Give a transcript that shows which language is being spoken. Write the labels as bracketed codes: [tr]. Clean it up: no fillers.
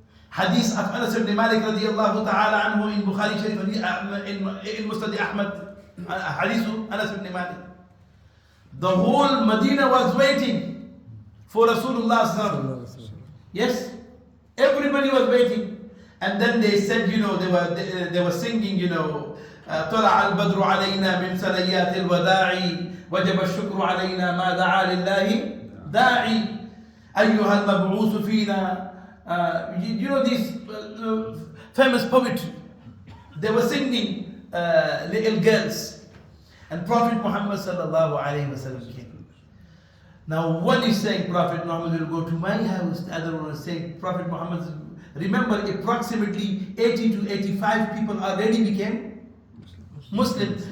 [en] Hadith of Anas ibn Malik radiallahu ta'ala anhu in Bukhari Sharif, in Musnad Ahmad. Hadith of Anas ibn Malik. The whole Medina was waiting for Rasulullah sallallahu alaihi wasallam. Yes, everybody was waiting. And then they said, they were singing, [ar] طلع البدر علينا من ثنيات الوداع وجب الشكر علينا ما دعا لله داعي أيها المبعوث فينا. [en] These famous poetry. They were singing little girls. And Prophet Muhammad sallallahu alayhi wa sallam came. Now one is saying Prophet Muhammad will go to my house, the other one is saying Prophet Muhammad Remember, approximately 80 to 85 people already became Muslim.